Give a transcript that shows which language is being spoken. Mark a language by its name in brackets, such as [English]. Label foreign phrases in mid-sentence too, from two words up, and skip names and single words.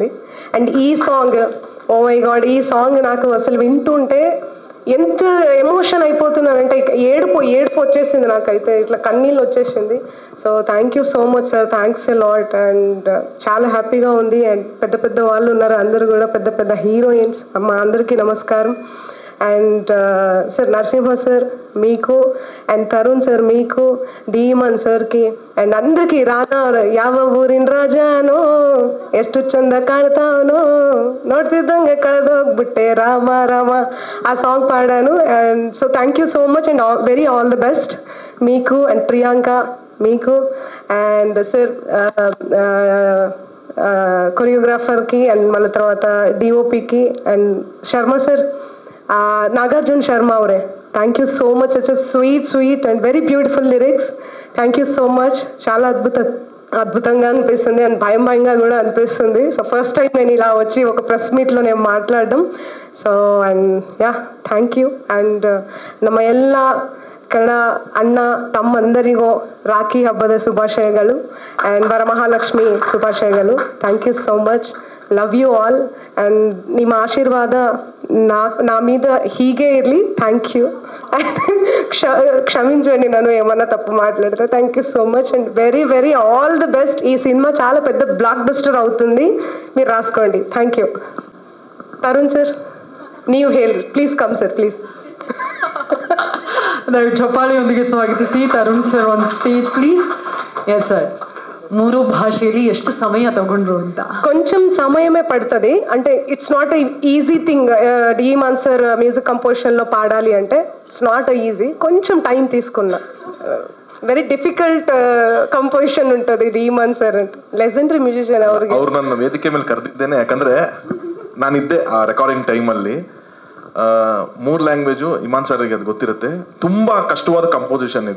[Telugu] అండ్ ఈ సాంగ్, [English] oh my god, [Telugu] ఈ సాంగ్ నాకు అసలు వింటుంటే ఎంత ఎమోషన్ అయిపోతున్నానంటే ఏడుపు వచ్చేసింది నాకైతే, ఇట్లా కన్నీళ్ళు వచ్చేసింది. [English] So thank you so much sir, thanks a lot. అండ్ [Telugu] చాలా హ్యాపీగా ఉంది. అండ్ పెద్ద వాళ్ళు ఉన్నారు, అందరూ కూడా పెద్ద హీరోయిన్స్. మా అందరికీ నమస్కారం. అండ్ సార్ నరసింహ సార్ మీకు, అండ్ తరుణ్ సార్ మీకు, ಡಿಮನ್ ಸರ್కి, అండ్ అందరికీ [Kannada] ರಾಣಾ ಯಾವ ಊರಿನ ರಾಜಾನೋ ಎಷ್ಟು ಚಂದ ಕಾಣ್ತಾವನೋ ನೋಡ್ತಿದ್ದಂಗೆ ಕಳೆದೋಗ್ಬಿಟ್ಟೆ ರಾಮ ರಾಮ [Telugu] ఆ సాంగ్ పాడాను. [English] And so thank you so much and very all the best మీకు అండ్ ప్రియాంక మీకు. [Telugu] అండ్ సార్ కొరియోగ్రాఫర్కి, అండ్ మళ్ళీ తర్వాత డిఓపికి, అండ్ శర్మ సార్, నాగార్జున శర్మ ಅವರೇ, [English] thank you so much. Such sweet and very beautiful lyrics. Thank you so much. [Telugu] చాలా అద్భుతంగా అనిపిస్తుంది అండ్ భయంగా కూడా అనిపిస్తుంది. సో ఫస్ట్ టైం నేను ఇలా వచ్చి ఒక ప్రెస్ మీట్లో నేను మాట్లాడడం. [English] So and ya, Thank you. [Kannada] ಅಂಡ್ ನಮ್ಮ ಎಲ್ಲ ಕನ್ನಡ ಅಣ್ಣ ತಮ್ಮಂದರಿಗೂ ರಾಖಿ ಹಬ್ಬದ ಶುಭಾಶಯಗಳು ಆ್ಯಂಡ್ ವರಮಹಾಲಕ್ಷ್ಮಿ ಶುಭಾಶಯಗಳು. [English] Thank you so much. Love you all. ಆ್ಯಂಡ್ [Kannada] ನಿಮ್ಮ ಆಶೀರ್ವಾದ [Telugu] నా మీద [Kannada] ಹೀಗೆ ಇರಲಿ. [English] Thank you. [Telugu] క్షమించండి నన్ను ఏమన్నా తప్పు మాట్లాడితే. [English] Thank you so much and very very all the best. [Telugu] ఈ సినిమా చాలా పెద్ద బ్లాక్ బస్టర్ అవుతుంది, మీరు రాసుకోండి. [English] Thank you. [Kannada] ತರುಣ್ ಸರ್, ನೀವು ಹೇಳಿ ಪ್ಲೀಸ್. [English] come sir please. [Kannada] ದಯವಿಟ್ಟು ಚಪ್ಪಾಳಿಯೊಂದಿಗೆ ಸ್ವಾಗತಿಸಿ ತರುಣ್ ಸರ್ [English] on stage please. [Kannada] ಎಸ್ ಸರ್, 3 ಭಾಷೆಯಲ್ಲಿ ಎಷ್ಟು ಸಮಯ ತಗೊಂಡ್ರು ಅಂತ? [Telugu] కొంచెం సమయమే పడుతుంది. అంటే [English] it's not easy thing. [Telugu] డి.మన్ సార్ మ్యూజిక్ కంపోజిషన్లో పాడాలి అంటే [English] it's not easy. [Telugu] కొంచెం టైం తీసుకున్నా. [English] very difficult composition [Kannada] ఉంటుంది ಡಿ.ಮನ್ ಸರ್ ಅಂತ. [English] legendary musician. [Kannada] ಅವ್ರು ನನ್ನ ವೇದಿಕೆ ಮೇಲೆ ಕರೆದಿದ್ದೇನೆ ಯಾಕಂದ್ರೆ ನಾನಿದ್ದೆ ಆ ರೆಕಾರ್ಡಿಂಗ್ ಟೈಮಲ್ಲಿ. 3 ಲ್ಯಾಂಗ್ವೇಜು ಇಮಾನ್ ಸರ್ಗೆ ಅದು ಗೊತ್ತಿರುತ್ತೆ. ತುಂಬ ಕಷ್ಟವಾದ ಕಂಪೋಸಿಷನ್ ಇದು.